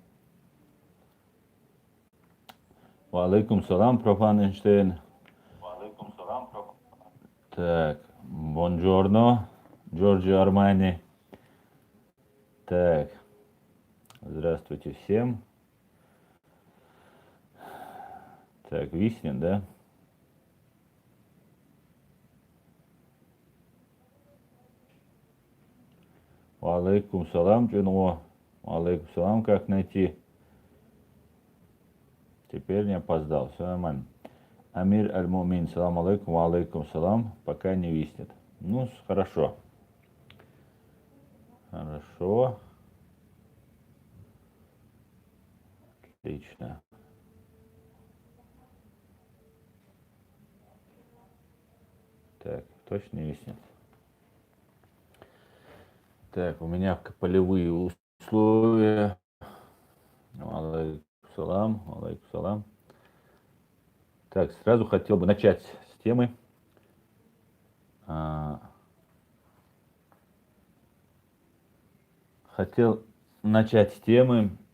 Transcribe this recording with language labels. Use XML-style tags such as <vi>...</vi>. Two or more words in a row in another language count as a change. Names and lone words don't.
<ar>وعليكم السلام,</ar> <ru>профан Эйнштейн. Так, бонжорно, Джорджио Армани. Так, здравствуйте всем. Так, Виснин, да?</ru> <ar>وعليكم السلام,</ar> <ru>Джинво.</ru> <ar>وعليكم السلام,</ar> <ru>как найти? Теперь не опоздал, все нормально.</ru> <ar>أمير المؤمنين، سلام عليكم، وعليكم السلام,</ar> <ru>пока не виснет. Ну, хорошо. Хорошо. Отлично. Так, точно не виснет. Так, у меня полевые условия.</ru> <ar>عليكم السلام، عليكم السلام.</ar> <ru>Так, сразу хотел бы начать с темы. Хотел начать с темы.</ru>